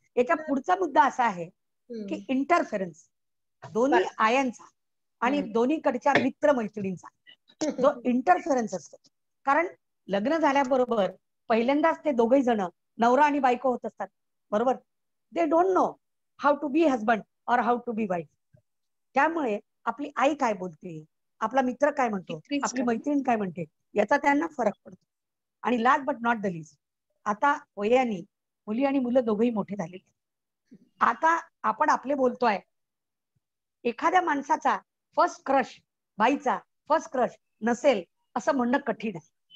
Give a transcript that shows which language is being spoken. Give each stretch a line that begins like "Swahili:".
Marathi: याचा पुढचा मुद्दा असा आहे की इंटरफेरन्स दोन्ही आयांचा आणि दोन्हीकडच्या मित्रमैत्रिणींचा जो इंटरफेरन्स असतो. कारण लग्न झाल्याबरोबर पहिल्यांदाच ते दोघही जण नवरा आणि बायको होत असतात, बरोबर.
English: They don't know how to be husband और how to be wife.
Marathi: त्यामुळे आपली आई काय बोलते, आपला मित्र काय म्हणतो, आपली मैत्रीण काय म्हणते, याचा त्यांना फरक पडतो. आणि
English: last but not the least,
Marathi: आता वयाने मुली आणि मुलं दोघंही मोठे झालेले. आता आपण आपले बोलतोय. एखाद्या माणसाचा फर्स्ट क्रश, बाईचा फर्स्ट क्रश नसेल असं म्हणणं कठीण आहे.